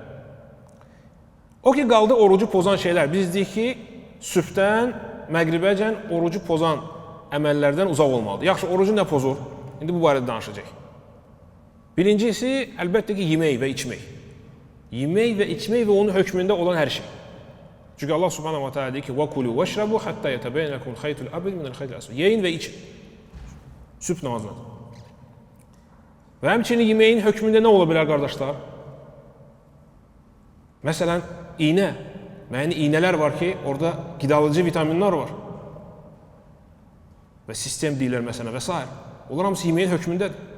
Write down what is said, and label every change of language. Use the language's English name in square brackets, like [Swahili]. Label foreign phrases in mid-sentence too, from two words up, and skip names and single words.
[Azerbaijani] O ki, qaldı orucu pozan şeylər. Biz deyik ki, sübhdən məğribəcən orucu pozan əməllərdən uzaq olmalıdır. Yaxşı, orucu nə pozur? İndi bu barədə danışacaq. Birincisi, əlbəttə ki, yemək və içmək. Yemək və içmək və onun hökmündə olan hər şey. Çünki Allah [Arabic] سبحانه وتعالى [Azerbaijani] deyir ki, [Arabic] وَكُلُوا وَشْرَبُوا حَتَّى يَتَبَيَّنَ لَكُمُ الْخَيْطُ الْأَبْيَضُ مِنَ الْخَيْطِ الْأَسْوَدِ. [Azerbaijani] Yeyin və için. Sübh namazıdır. Və həmçinin yeməyin hökmündə nə ola bilər, qardaşlar? Məsələn, iynə. Yəni, iynələr var ki, orada qidalıcı vitaminlər var. Və sistem deyirlər məsələn və s. Onlar hamısı yeməyin hökmündədir.